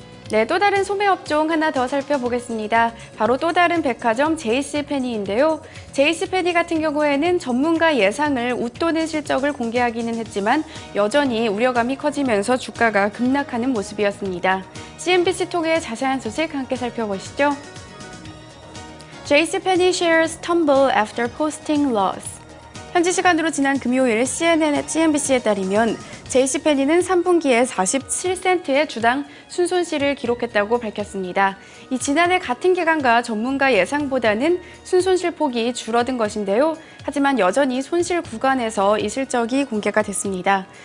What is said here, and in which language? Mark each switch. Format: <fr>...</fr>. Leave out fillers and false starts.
<ko>네, 또 다른 소매 업종 하나 더 살펴보겠습니다. 바로 또 다른 백화점 JCPenney인데요. JCPenney 같은 경우에는 전문가 예상을 웃도는 실적을 공개하기는 했지만 여전히 우려감이 커지면서 주가가 급락하는 모습이었습니다. CNBC 통해 자세한 소식 함께 살펴보시죠.</ko> <en>JCPenney shares tumble after posting loss.</en> <ko>현지 시간으로 지난 금요일 CNBC에 따르면 JCPenney는 3분기에 47센트의 주당 순손실을 기록했다고 밝혔습니다. 이 지난해 같은 기간과 전문가 예상보다는 순손실 폭이 줄어든 것인데요. 하지만 여전히 손실 구간에서 이 실적이 공개가 됐습니다.</ko>